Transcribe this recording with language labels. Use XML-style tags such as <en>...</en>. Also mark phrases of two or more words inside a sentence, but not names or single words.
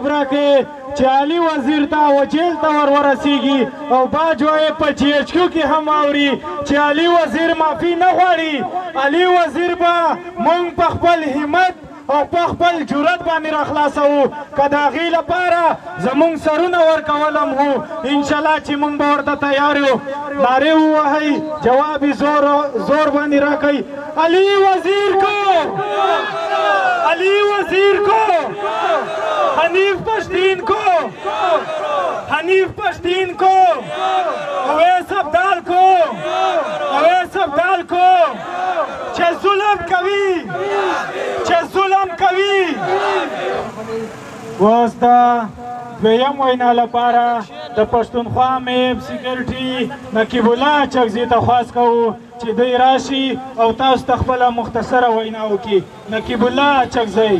<ps>راکړې چې علي وزیر ته وجیل ته ورسیږي او باج وایي په جی ایچ کیو کې هم اوري چې علي وزیر معافي نه غواړي علي وزیر به موږ په خپل همت او په خپل جرأت باندې راخلاصوو که د هغې لپاره زموږ سرونه ورکول هم وو انشاءالله چې موږ به ورته تیار یو نارې ووهئ جواب یې زور باندې راکئ علي وزیر کو علي وزیر کو حنیف پشتین کو حنیف پشتین کو اویس ابدال کو اویس ابدال کو چې ظلم کوي چې ظلم کوي اوس د دویم وینا لپاره د پښتونخوا میب سیکرټي نقیب الله چکزي ته خواست کوو چې دوی راشي او تاسو ته خپله مختصره وینا وکړي نقیب الله چکزي</ps>